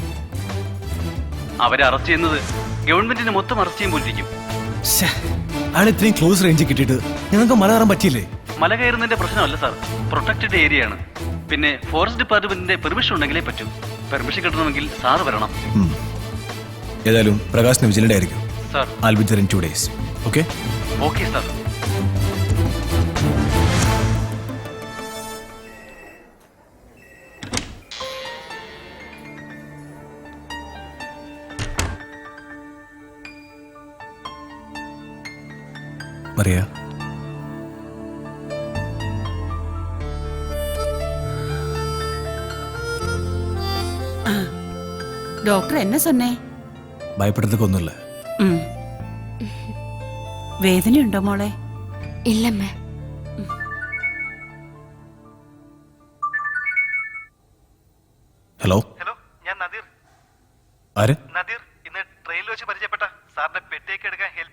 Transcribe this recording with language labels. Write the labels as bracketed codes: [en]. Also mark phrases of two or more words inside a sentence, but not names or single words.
[ml] അവരെ അറസ്റ്റ് ചെയ്യുന്നത് ഗവൺമെന്റിനെ മൊത്തം അറസ്റ്റ് ചെയ്യുമ്പോലിരിക്കും. അയാൾ ഇത്രയും [en] close range [ml] കിട്ടിയിട്ട് ഞങ്ങൾക്ക് മല കയറാൻ പറ്റിയില്ലേ? മല കയറുന്നതിന്റെ പ്രശ്നമല്ല സാർ, [en] protected area [ml] ആണ്. പിന്നെ [en] forest department [ml] പെർമിഷൻ ഉണ്ടെങ്കിലേ പറ്റൂ. പെർമിഷൻ കിട്ടണമെങ്കിൽ സാറ് വരണം. ഏതായാലും പ്രകാശിന് വിജിലന്റ് ആയിരിക്കും സാർ. [en] I'll be there in 2 days. Okay? [ml] ഓക്കെ സാർ. മറിയ, [ta] டாக்டர் என்ன சொன்னேன்? [ml] ഭയപ്പെടുന്നതൊക്കെ ഒന്നുമില്ല. ம். വേദനയുണ്ടോ മോളെ? ഇല്ലമ്മേ. ഹലോ, ഹലോ, ഞാൻ നദീർ. ആര്? നദീർ, ഇന്ന് ട്രെയിനിൽ വെച്ച് പരിചയപ്പെട്ട സാറിന്റെ പെട്ടിയൊക്കെ എടുക്കാൻ ഹെൽപ്പ്